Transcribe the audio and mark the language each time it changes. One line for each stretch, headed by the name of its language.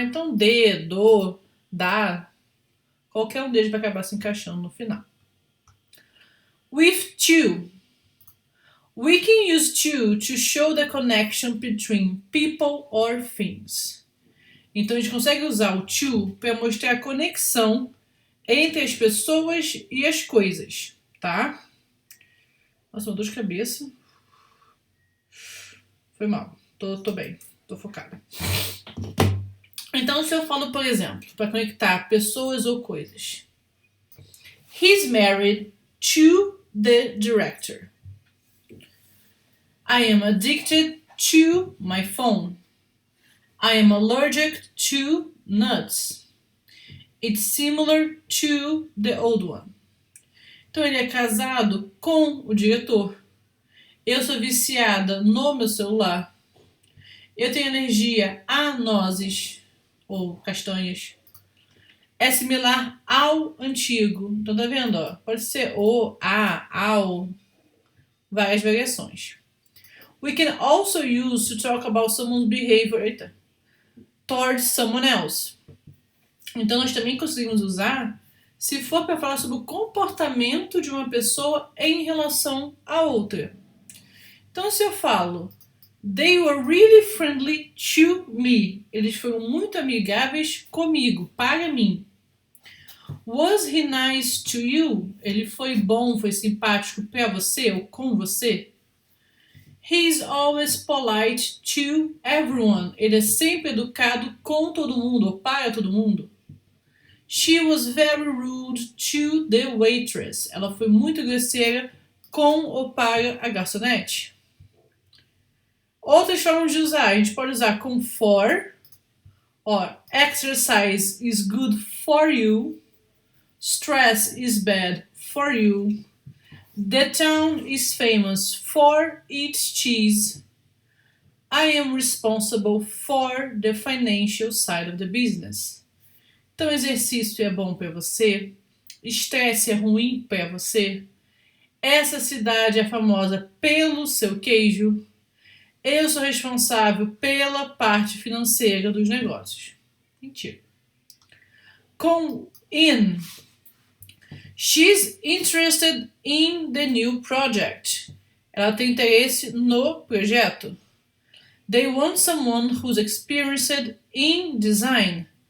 Portuguese: Então, do, da, qualquer um deles vai acabar se encaixando no final.
English: With to. We can use to show the connection between people or things.
Portuguese: Então, a gente consegue usar o to para mostrar a conexão entre as pessoas e as coisas, tá? Nossa, uma dor de cabeça. Foi mal. Tô bem. Tô focada. Então, se eu falo, por exemplo, para conectar pessoas ou coisas.
English: He's married to the director. I am addicted to my phone. I am allergic to nuts. It's similar to the old one.
Portuguese: Então, ele é casado com o diretor. Eu sou viciada no meu celular. Eu tenho alergia a nozes ou castanhas. É similar ao antigo. Então, tá vendo? Ó? Pode ser o, a, ao. Várias variações.
English: We can also use to talk about someone's behavior towards someone else.
Portuguese: Então, nós também conseguimos usar se for para falar sobre o comportamento de uma pessoa em relação a outra. Então, se eu falo
English: They were really friendly to me.
Portuguese: Eles foram muito amigáveis comigo, para mim.
English: Was he nice to you?
Portuguese: Ele foi bom, foi simpático para você ou com você?
English: He's always polite to everyone.
Portuguese: Ele é sempre educado com todo mundo ou para todo mundo.
English: She was very rude to the waitress.
Portuguese: Ela foi muito grosseira com ou para a garçonete. Outras formas de usar, a gente pode usar com
English: for, or exercise is good for you, stress is bad for you, the town is famous for its cheese, I am responsible for the financial side of the business.
Portuguese: Então, exercício é bom para você, estresse é ruim para você, essa cidade é famosa pelo seu queijo, eu sou responsável pela parte financeira dos negócios. Mentira. Com in.
English: She's interested in the new project.
Portuguese: Ela tem interesse no projeto.
English: They want someone who's experienced in design.